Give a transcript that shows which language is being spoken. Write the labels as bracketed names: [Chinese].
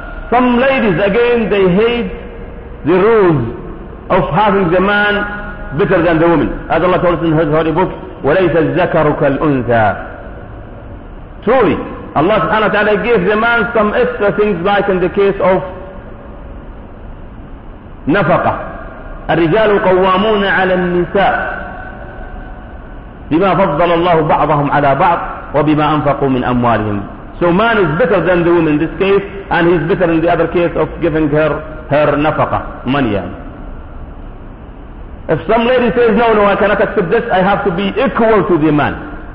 [English] Some ladies, again, they hate the rules of having the man better than the woman. As Allah told us in His Holy Book, [Arabic] وَلَيْسَ الزَّكَرُكَ الْأُنْثَى. [English] Truly, Allah subhanahu wa ta'ala gave the man some extra things, like in the case of nafaqah. [Arabic] الرجال قوامون على النساء بما فضل الله بعضهم على بعض وبما أنفقوا من أموالهم. [English] So man is better than the woman in this case, and he is better in the other case of giving her nafaqah, money. If some lady says no, I cannot accept this, I have to be equal to the man.